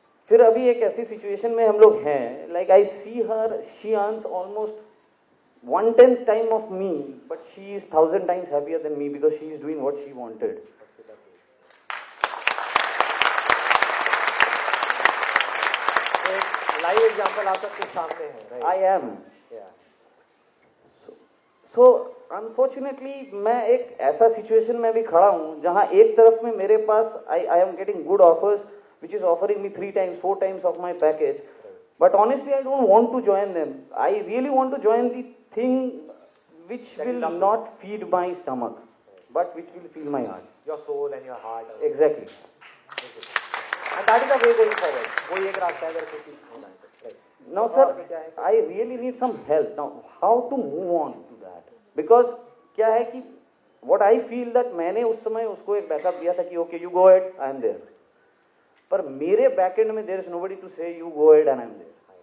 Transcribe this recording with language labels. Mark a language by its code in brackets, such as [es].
[hi] फिर अभी एक ऐसी सिचुएशन में हम लोग हैं, [en] Like I see her, she earns almost 1/10 time of me, but she is 1000 times happier than me because she is doing what she wanted. [hi] Live example आपका कुछ सामने है, right? [en] I am. So unfortunately [hi] मैं एक ऐसा situation में भी खड़ा हूँ जहाँ एक तरफ में मेरे पास [en] I am getting good offers which is offering me 3 times 4 times of my package, but honestly I don't want to join them. I really want to join the thing which will not feed my stomach but which will feed my heart, your soul and your heart. exactly. And that is the way going forward. [hi] वही एक रास्ता है अगर कुछ होना है तो, right? [en] Now sir, I really need some help. Now how to move on to that? [hi] Because क्या है कि [en] what I feel that [hi] मैंने उस समय उसको एक बैकअप दिया था कि [en] okay you go ahead, I am there. [hi] पर मेरे बैकएंड में [en] there is nobody to say you go ahead and I am there.